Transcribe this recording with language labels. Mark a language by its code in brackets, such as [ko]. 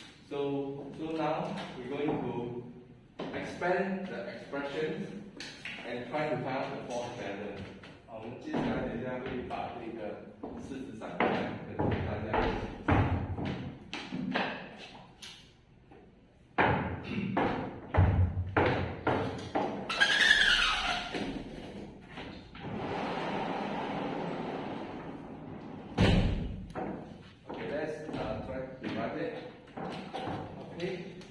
[en] So now we're going to expand the expressions and try to find the force balance. [zh] 好，我们接下来等一下会把这个式子展开，跟大家一起。 [en] Okay, let's try to write it. Okay.